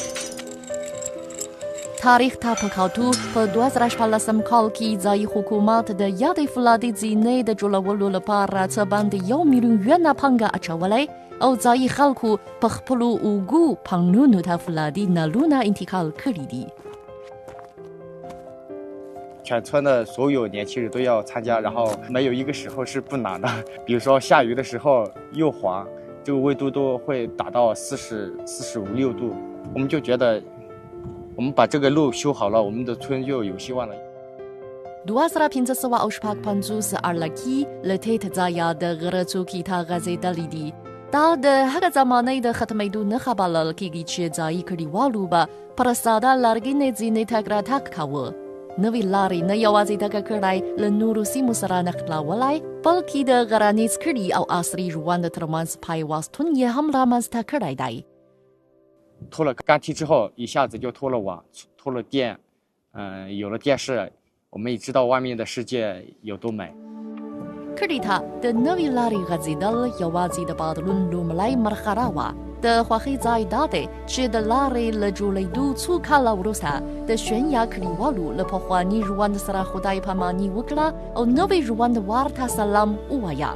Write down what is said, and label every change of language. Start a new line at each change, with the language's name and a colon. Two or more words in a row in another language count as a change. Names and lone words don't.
Pashto: تاریخ ته په کتو په 2014 کال کې ځایي حکومت د یادې فلادي زینې د جوړولو لپاره څه باندې 1 میلیون یوانه پانګه اچولی او ځایي خلکو په خپلو اوږو پاڼونو ته فلادي نلونه انتقال کړي دي.
Chinese: 全村的所有年轻人都要参加，然后没有一个时候是不冷的。比如说下雨的时候又黄，这个温度都会达到40、45、6度。我们就觉得，我们把这个路修好了，我们的村就有希望了。
Pashto: 2015 ارلاکي له تیت ځایه د غره څوکې ته غځېدلې دي. دا د هغه زمانې د ختمېدو نښه بلل کېږي چې ځایي کډوالو به پر ساده لرګینې زینې تګ راتګ کاوه. نوې لارې نه یوازې دغه کړی له نورو سیمو سره نښلولی، بلکې د غرنیز کړي او عصري ژوند ترمنځ پیوستون یې هم رامنځته کړی دی.
Chinese: 拖了钢梯之后，一下子就拖了网，拖了电，有了电视，我们也知道外面的世界有多美。
Pashto: کړي ته د نوې لارې غځېدل یوازې د بدلون لومړی مرحله وه. د خوښۍ ځای دا دی چې د لارې له جوړېدو څو کاله وروسته د شونیا کلیوالو له پخواني ژوند سره خدای پاماني وکړه او نوی ژوند ورته سلام ووایه.